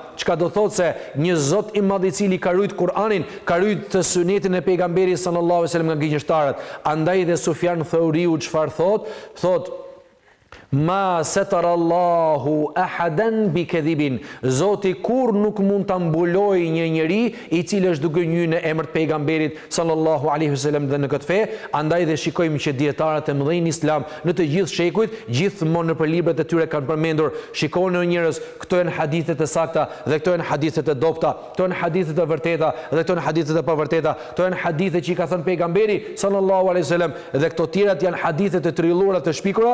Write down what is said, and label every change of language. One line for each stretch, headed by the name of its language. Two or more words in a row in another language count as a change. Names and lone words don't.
Albanian: Çka do thotë se një Zot i madh i cili ka rujt Kur'anin, ka rujt të sunetin e pejgamberit
Arabic: صلى الله عليه وسلم
Albanian: nga gënjeshtarët. Andaj dhe Sufjan Thauriu çfarë thot
Arabic: ما ستر الله أحدا بكذب.
Albanian: Zoti kur nuk mund ta mbuloj një njeri i cili është duke njëjë në emër të pejgamberit
Arabic: صلى الله عليه وسلم
Albanian: dhe në këtë fe. Andaj dhe shikojmë që dietarët e mëdhenj islam në të gjithë shekujt, gjithmonë në librat e tyre kanë përmendur, shikoni njerëz, këto janë hadithe të sakta dhe këto janë hadithe të dobta, këto janë hadithe të vërteta dhe këto janë hadithe të pavërteta, këto janë hadithe që i ka thënë pejgamberi
Arabic: صلى الله عليه وسلم
Albanian: dhe këto tjerat janë hadithe të trilluara të shpikura.